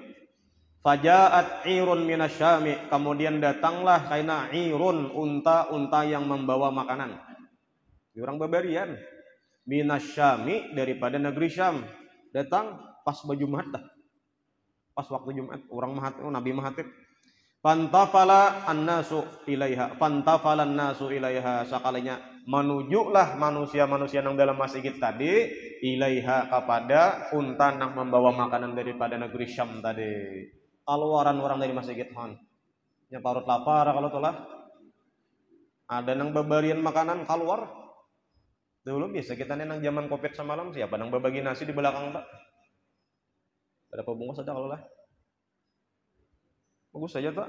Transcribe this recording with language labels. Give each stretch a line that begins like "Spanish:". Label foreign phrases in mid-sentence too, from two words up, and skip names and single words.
Arabic: فجاءت عير من الشام,
Banjar: kemudian datanglah kaina irun, unta-unta yang membawa makanan. Ini orang bebarian. Minasyami, daripada negeri Syam. Datang pas baju Jumat dah. Pas waktu Jumat, orang mahatib, Nabi mahatib.
Arabic: فانفتل الناس إليها، فانفتل الناس إليها,
Banjar: sekalinya menujulah manusia-manusia yang dalam masjid tadi ilaiha, kepada unta yang membawa makanan daripada negeri Syam tadi. Keluaran orang dari masjid hon. Nya parut lapar kalau tulah. Ada nang babarian makanan keluar. Dulu biasa kita nang zaman Covid semalam siapa nang berbagi nasi di belakang tak? Berapa bungkus ada kalau lah? Bagus saja tak?